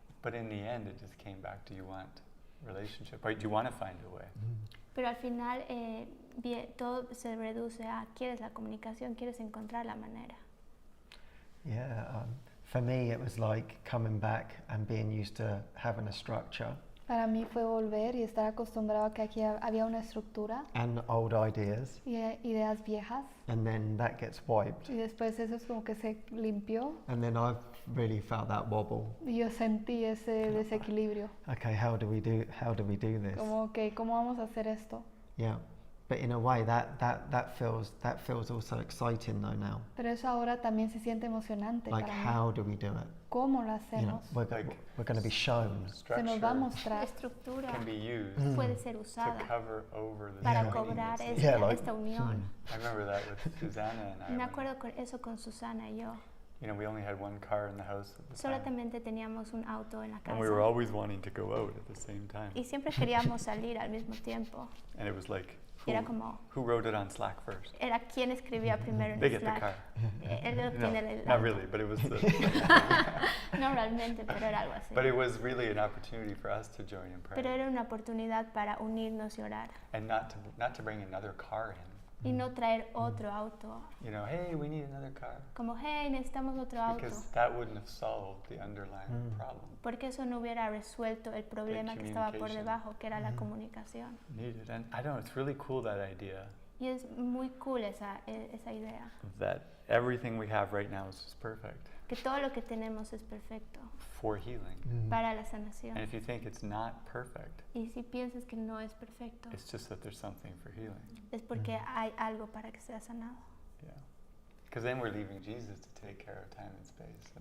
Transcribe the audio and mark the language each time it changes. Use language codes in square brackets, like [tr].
[en] But in the end, it just came back, do you want relationship? Right? Do you want to find a way? [es] Pero al final todo se reduce a quieres la comunicación, quieres encontrar la manera. [en] Yeah, for me it was like coming back and being used to having a structure. [es] Para mí fue volver y estar acostumbrado a que aquí había una estructura. [en] And old ideas. [es] Y ideas viejas. [en] And then that gets wiped. [es] Y después eso es como que se limpió. [en] And then I've really felt that wobble. [es] Y yo sentí ese desequilibrio. [en] Okay, how do we do this? [es] Como que ¿cómo vamos a hacer esto? [en] Yeah. But in a way that feels also exciting though now. [es] Pero eso ahora también se siente emocionante [en] like [es] para [en] how [es] mí. [en] do we do it? [es] ¿Cómo lo hacemos? [en] You know, we're going to be shown. [es] Se nos va a mostrar. La estructura [en] can be used [es] puede ser usada [en] to cover over the [es] para cobrar esta unión. [en] I remember that with Susanna and I. [es] Me acuerdo con eso con Susana y yo. [en] You know, we only had one car in the house at the [es] Solamente teníamos un auto en la casa. [en] And we were always wanting to go out at the same time. [es] Y siempre queríamos salir al mismo tiempo. [en] And it was like, who wrote it on Slack first? [es] Era quien escribía primero en [en] They get [es] Slack. [en] the car. [es] Él obtiene el auto. [en] Not really, but it was the [es] No realmente, pero era algo así. [en] But it was really an opportunity for us to join in prayer. [es] Pero era una oportunidad para unirnos y orar. [en] And not to bring another car in. [es] Y no traer otro auto. [en] You know, hey, we need another car. [es] Como, hey, necesitamos otro auto. [en] Because that wouldn't have solved the underlying problem. [es] Porque eso no hubiera resuelto el problema que estaba por debajo, que era la comunicación. [en] Needed. And I don't know, it's really cool that idea. [es] Y es muy cool esa idea. [en] That everything we have right now is just perfect. [es] Que todo lo que tenemos es perfecto. [en] For healing. [es] Para la sanación. [en] And if you think it's not perfect, [es] y si piensas que no es perfecto, [en] it's just that there's something for healing. [es] Es porque hay algo para que sea sanado. [en] Yeah. Because then we're leaving Jesus to take care of time and space.